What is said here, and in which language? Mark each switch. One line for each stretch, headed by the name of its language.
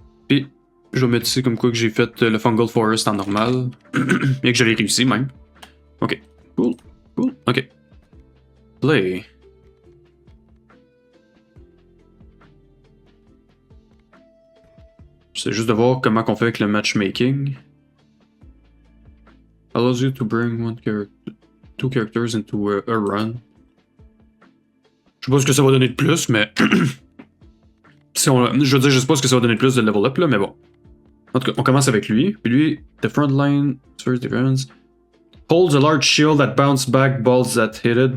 French: Je vais mettre ici comme quoi que j'ai fait le Fungal Forest en normal. Et que je l'ai réussi même.
English: Ok. Cool. Cool. Ok. Play.
French: C'est juste de voir comment on fait avec le matchmaking.
English: Allows you to bring two characters into a run.
French: Je sais pas ce que ça va donner de plus, mais... si je veux dire, je sais pas ce que ça va donner de plus de level up, là, mais bon. En tout cas, on commence avec lui. Puis lui,
English: the front line, first defense. Holds a large shield that bounce back balls that hit it.